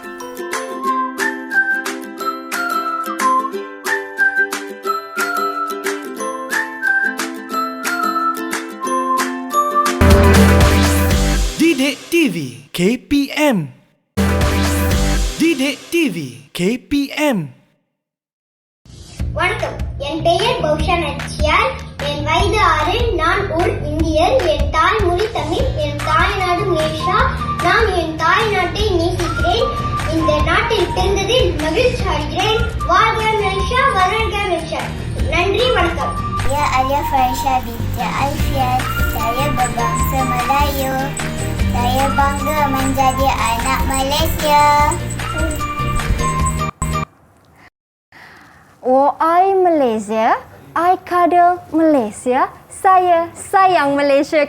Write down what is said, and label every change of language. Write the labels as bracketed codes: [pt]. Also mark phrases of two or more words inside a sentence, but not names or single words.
[ms] Didik TV KPM. Didik TV KPM. [ta] வணக்கம், என் பெயர் பௌஷா நச்சியால். என் வயது 6. நான் ஒரு இந்தியர். என் தாய்மொழி தமிழ். என் தாய்நாடு மலேசியா. நான் என் தாய்நாட்டை நேசிக்கிறேன். இந்த நாட்டில் பிறந்ததில் மகிழ்ச்சி அடைகிறேன். வாழ்க மலேசியா, வளர்க மலேசியா. நன்றி, வணக்கம். [ms] Ya, Alia Farisha binti Alfian. Saya berbangsa Melayu. Saya bangga menjadi anak Malaysia. [en] Oh, I Malaysia, I cuddle Malaysia, [ms] saya sayang Malaysia.